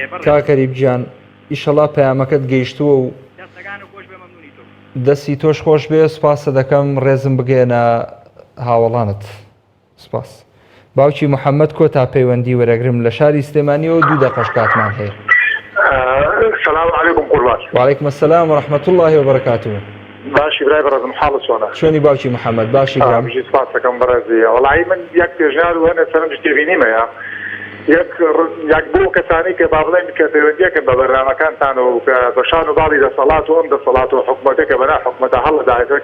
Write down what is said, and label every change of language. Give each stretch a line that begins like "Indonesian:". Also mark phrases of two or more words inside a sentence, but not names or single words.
Central Kurdish: کاکەریب گیان ئیشەڵا پەیامەکەت گەیشتووە و دەستەکانە خۆش بێ مەمنونی تۆ دەستی تۆش خۆش بێ سوپاسە دەکەم ڕێزم بگێنە هاوڵانت سوپاس باوکی محەممەد کۆ تا پەیوەندی وەرەگرم لە شاری سلێمانیەوە 2 دقەش کاتمان هەیە
Arabic: السلام عليكم قربان وعليكم السلام ورحمة الله وبركاته
Central Kurdish: باشی برای برازم حالت چۆنە چۆنی باوکی محەممەد باشی گرام بژی سپاس دەکەم بەڕێزی وەڵی من یەک پێژار و هەنە سەرنج تێبینیمەیە یەک بۆ کەسانی کە با بڵێن کە پەیوەندیەکەن بە بەرنامەکانتان و کە بەشان و باڵی دەسەڵات و ئەم دەسەڵات و حکومەتێکە بەنا حکومەتە هەڵداێت